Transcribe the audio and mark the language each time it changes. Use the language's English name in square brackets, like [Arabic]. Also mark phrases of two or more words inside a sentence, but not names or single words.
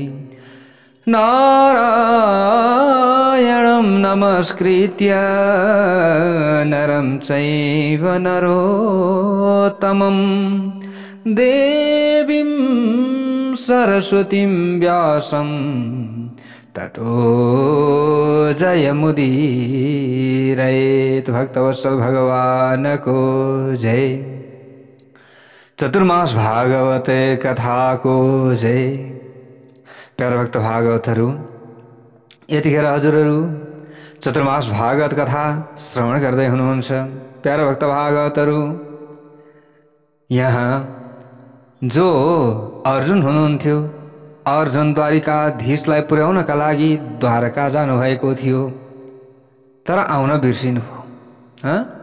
[Sanskrit] नारायणं नमस्कृत्य नरं चैव नरोत्तमं देवीं सरस्वतीं व्यासं ततो जयमुदीरयेत्। [Nepali] भक्तवत्सल भगवान को जय। चतुर्मास भागवत कथा को जय। प्यारा भक्त भागवतहरू, यतिखेर हजुरहरू चतुर्मास भागवत कथा श्रवण गर्दै हुनुहुन्छ। प्यारा भक्त भागवतहरू, यहाँ जो अर्जुन हुनुहुन्थ्यो, अर्जुन द्वारिकाधीशलाई पुर्याउनका लागि द्वारका जानुभएको थियो, तर आउन बिर्सिनुभयो।